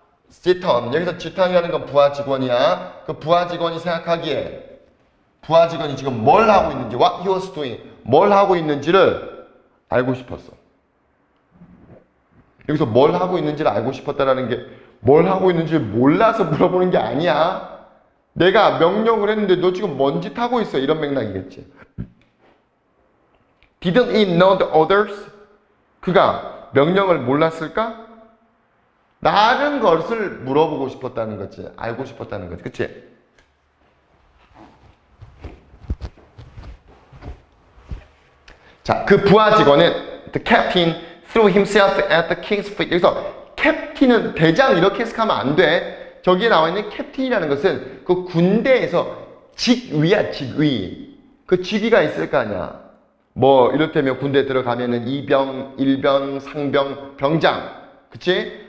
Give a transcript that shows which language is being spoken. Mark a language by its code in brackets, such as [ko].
[ko] 지턴, 여기서 지턴이라는 건 부하 직원이야. 그 부하 직원이 생각하기에 부하 직원이 지금 뭘 하고 있는지, [en] what he was doing, [ko] 뭘 하고 있는지를 알고 싶었어. 여기서 뭘 하고 있는지를 알고 싶었다라는 게 뭘 하고 있는지를 몰라서 물어보는 게 아니야. 내가 명령을 했는데 너 지금 뭔 짓 하고 있어? 이런 맥락이겠지. [en] Didn't he know the orders? [ko] 그가 명령을 몰랐을까? 다른 것을 물어보고 싶었다는 거지. 알고 싶었다는 거지. 그치? 자, 그 부하 직원은 [en] the captain threw himself at the king's feet. [ko] 여기서 캡틴은 대장 이렇게 해석하면 안 돼. 저기에 나와 있는 캡틴이라는 것은 그 군대에서 직위야, 직위. 그 직위가 있을 거 아니야. 뭐 이를테면 군대 들어가면은 이병, 일병, 상병, 병장. 그치?